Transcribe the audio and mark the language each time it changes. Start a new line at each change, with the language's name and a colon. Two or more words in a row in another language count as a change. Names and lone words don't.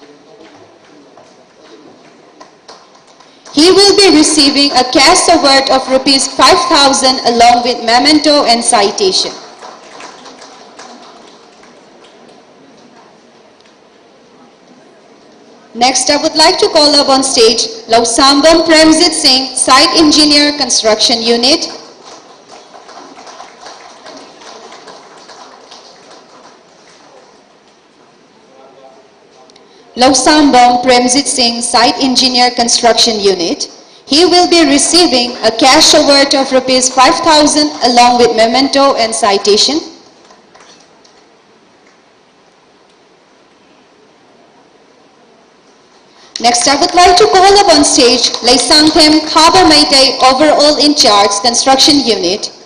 English: He will be receiving a cash award of Rs 5,000 along with memento and citation. Next, I would like to call up on stage Lausambam Premjit Singh, Site Engineer Construction Unit. Lausambam Premjit Singh, Site Engineer Construction Unit. He will be receiving a cash award of Rs 5,000 along with memento and citation. Next, I would like to call up on stage Laisangthem Khaba Maite, Overall In Charge, Construction Unit.